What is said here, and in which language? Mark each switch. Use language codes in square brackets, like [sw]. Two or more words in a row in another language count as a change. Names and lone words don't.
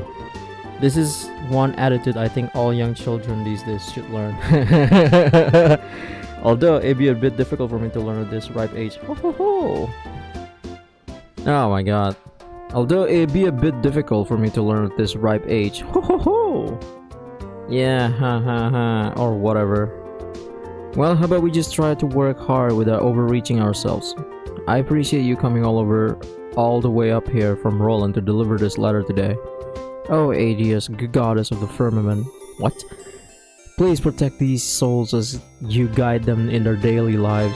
[en] This is one attitude I think all young children these days should learn. Although it'd be a bit difficult for me to learn at this ripe age. Ho ho ho! Oh my god. Although it'd be a bit difficult for me to learn at this ripe age. Ho ho ho! Yeah, ha ha ha, or whatever. Well, how about we just try to work hard without overreaching ourselves? I appreciate you coming all the way up here from Roland to deliver this letter today. Oh, Aegeus, goddess of the firmament. What? Please protect these souls as you guide them in their daily lives.